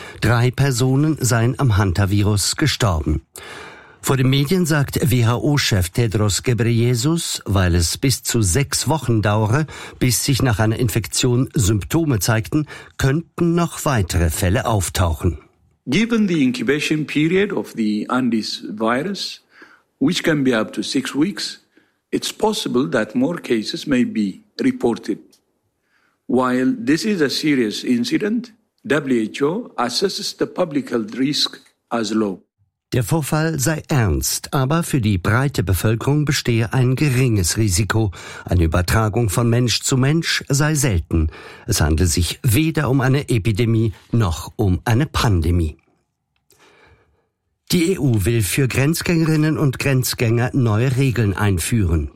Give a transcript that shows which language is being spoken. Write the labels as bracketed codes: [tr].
[de] 3 Personen seien am Hantavirus gestorben. Vor den Medien sagt WHO-Chef Tedros Ghebreyesus, weil es bis zu 6 Wochen dauere, bis sich nach einer Infektion Symptome zeigten, könnten noch weitere Fälle auftauchen. [en] Given the incubation period of the Andes virus, which can be up to 6 weeks, it's possible that more cases may be reported. While this is a serious incident, WHO assesses the public health risk as low. [de] Der Vorfall sei ernst, aber für die breite Bevölkerung bestehe ein geringes Risiko. Eine Übertragung von Mensch zu Mensch sei selten. Es handle sich weder um eine Epidemie noch um eine Pandemie. Die EU will für Grenzgängerinnen und Grenzgänger neue Regeln einführen.